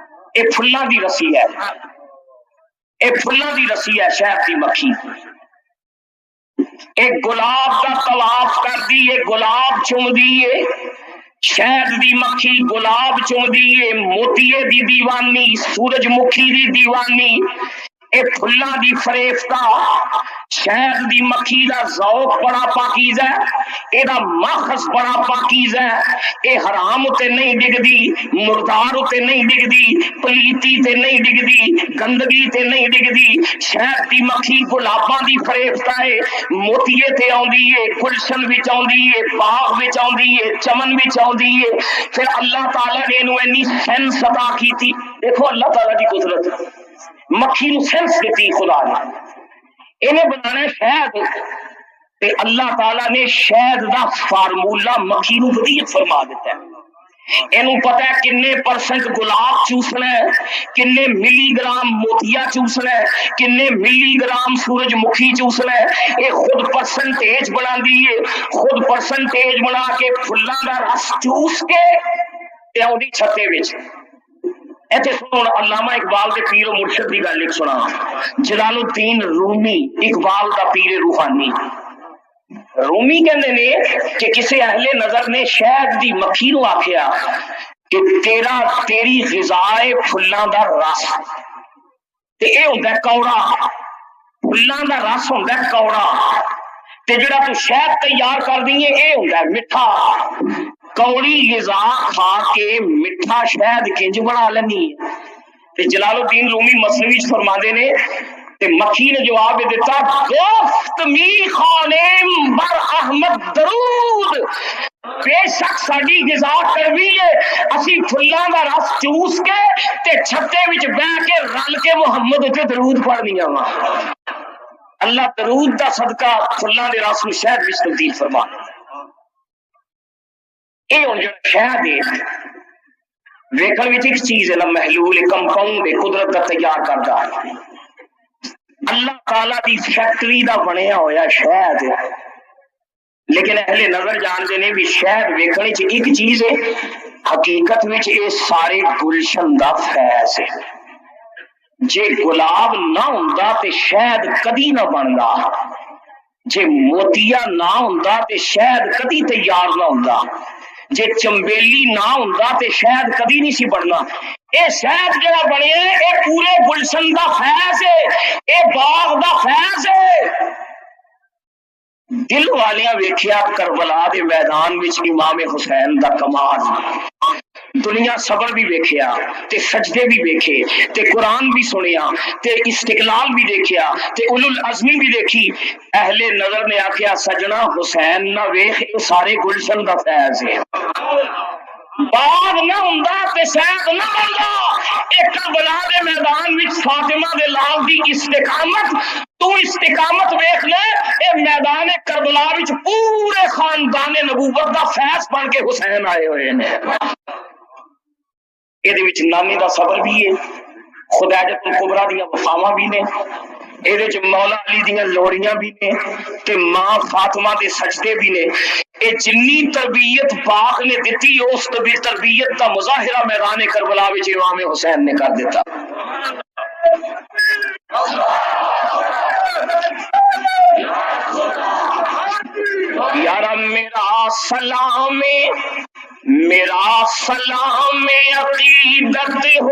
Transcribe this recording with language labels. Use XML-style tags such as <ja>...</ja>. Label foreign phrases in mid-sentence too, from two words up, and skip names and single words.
<pa>یہ فلاں دی رسی ہے، یہ فلاں دی رسی ہے شہد دی مکھی، ایک گلاب کا طواف کر دیے، گلاب چوم دیے، شہد دی مکھی گلاب چوم دیے، موتیے دی دیوانی، سورج مکھی دی دیوانی، اے پھلاں دی فریفتہ، شہد دی مکھی دا ذوق بڑا پاکیزہ ہے، اے دا ماخذ بڑا پاکیزہ ہے، اے حرام تے نہیں ڈگدی، مردار تے نہیں ڈگدی، پلیتی تے نہیں ڈگدی، گندگی تے نہیں ڈگدی، شہد دی مکھی گلاباں دی فریفتہ ہے، موتیے تے آندی ہے، گلشن وچ آندی ہے، باغ وچ آندی ہے، چمن وچ آندی ہے،</pa> <ur>پھر اللہ تعالیٰ نے انہوں انی سینس عطا کی تھی۔</ur> <pa>دیکھو اللہ تعالیٰ دی قدرت، مکھی نو سینس دیتی خدا نے، انہیں بنانا شہد، تے اللہ تعالیٰ نے شہد دا فارمولا مکھی نو ودیت فرما دیتا ہے، اینو پتہ ہے کنے پرسنٹ گلاب چوسنا ہے، کنے ملی گرام موتیا چوسنا ہے، کنے ملی گرام سورج مکھی چوسنا ہے، یہ خود پرسنٹیج بنا دیئے، خود پرسنٹیج بنا کے پھلاں دا رس چوس کے تے آؤں دی چھتے وچ۔ ایتھے سنو علامہ اقبال دے پیر و مرشد دی گل ایک سنا، جلال الدین رومی اقبال دا پیر روحانی، رومی کہندے نے کہ کسی اہل نظر نے شہد دی مکھی نو آکھیا کہ تیری غذائے پھلاں دا رس، تے اے ہوندا ہے کوڑا، پھلاں دا رس ہوندا ہے کوڑا، تے جڑا تو شہد تیار کر دیئے اے ہوندا ہے مٹھا، کوڑی غذا کھا کے مٹھا شہد کنج بنا لینی ہے۔ تے جلال الدین رومی مثنوی وچ فرماندے نے تے مکھی نے جواب دیتا،</pa> <fa>گفت می خوانیم بر احمد درود،</fa> <pa>بے شک ساڈی غذا کروی ہے، اسی پھلاں دا رس چوس کے تے چھتے وچ بیٹھ کے رل کے محمد تے درود پڑھنیاں وا۔ اللہ درود دا صدقہ پھلاں دے رس نو شہد وچ تبدیل فرما۔ یہ ہوں جو شہد ہے ویکھن وچ ایک چیز ہے، محلول کمپاؤنڈ ہے،</pa> <ur>قدرت کا تیار کرتا ہے،</ur> <pa>اللہ تعالیٰ دی فیکٹری دا بنیا ہویا شہد ہے، لیکن اہل نظر جانتے نے بھی شہد ویکھن وچ ایک چیز ہے، حقیقت وچ یہ سارے گلشن دا فیض ہے۔ جے گلاب نہ ہوندا تے شہد کدی نہ بندا، جے موتیا نہ ہوندا تے شہد کدی تیار نہ ہوندا، جے چمبیلی نہ ہوندا تے شہد کدی نہیں سی بننا۔ اے شہد جڑا بنیا ہے اے پورے گلشن دا فیض ہے، اے باغ دا فیض ہے۔ دل والیاں ویکھیا کربلا دے میدان وچ امام حسین دا کمال، دنیا صبر بھی ویکھیا تے سجدے بھی ویکھے تے قرآن بھی سنیا تے استقلال بھی دیکھیا تے اولو العزمی بھی دیکھی۔ اہل نظر نے آکھیا سجنا حسین نہ ویکھ، اے سارے گلشن دا فیض ہے، باغ نہ ہوندا تے شہد نہ بندا، اے کربلا دے میدان وچ فاطمہ دے لال دی استقامت، تو استقامت ویکھ لے، اے میدان کربلا وچ پورے خاندان نبوت دا فیض بن کے حسین آئے ہوئے نے۔ یہ وچ نامی دا صبر بھی ہے، خدیجۃ الکبریٰ دیاں وفاواں بھی نے، یہ مولا علی دیاں لوڑیاں بھی نے تے ماں فاطمہ دے سجدے بھی نے۔ اے جنی تربیت پاک نے دیتی اس تربیت دا مظاہرہ میدان کربلا وچ امام حسین نے کر دیتا۔ یارا میرا سلام عقیدت ہو</pa>